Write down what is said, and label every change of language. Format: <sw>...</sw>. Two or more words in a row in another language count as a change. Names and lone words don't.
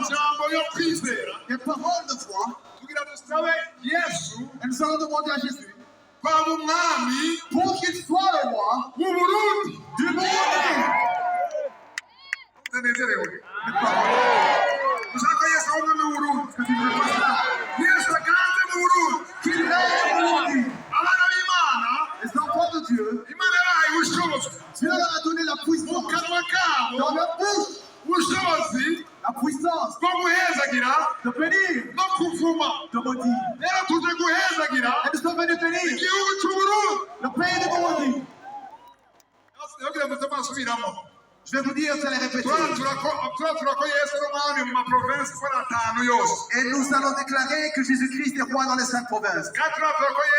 <rn>Amajambo yo kwizera.</rn> <fr>Des paroles de foi.</fr> <rn>Kugira dusabe Yesu</rn> <fr>Et nous allons demander à Jésus</fr> <rn>kwaba umwami</rn> <fr>pour qu'il soit le roi</fr> <rn>w'Uburundi.</rn> <fr>du Burundi.</fr> <rn>Tunezerewe. Ushaka ko Yesu ari umwami w'Uburundi. Yesu aganze mu Burundi.</rn> <fr>Qu'il règne au Burundi.</fr> <rn>Abana b'Imana,</rn> <fr>Les enfants de Dieu,</fr> <rn>Imana yabahaye ubushobozi.</rn> <fr>Dieu leur a donné la</fr> <rn>Mu</rn> <fr>puissance.</fr> <rn>kanwa kabo,</rn> <fr>Dans leur bouche,</fr> <rn>ubushobozi</rn> <fr>la puissance</fr> <rn>bwo guhezagira</rn> <fr>de bénir,</fr> <rn>no kuvuma.</rn> <fr>de maudire.</fr> <rn>Rero tuje guhezagira</rn> <fr>Et nous sommes venus bénir</fr> <rn>igihugu c'Uburundi.</rn> <fr>le pays du Burundi.</fr> <rn>Yogira ngo tuzasubiramo.</rn> <fr>Je vais vous dire, vous allez répéter.</fr> <rn>Turatura ko Yesu ari umwami mu maprovinsi ko ari atanu yose.</rn> <fr>Et nous allons déclarer que Jésus-Christ est roi dans les 5 provinces.</fr> <rn>Kandi turatura ko</rn>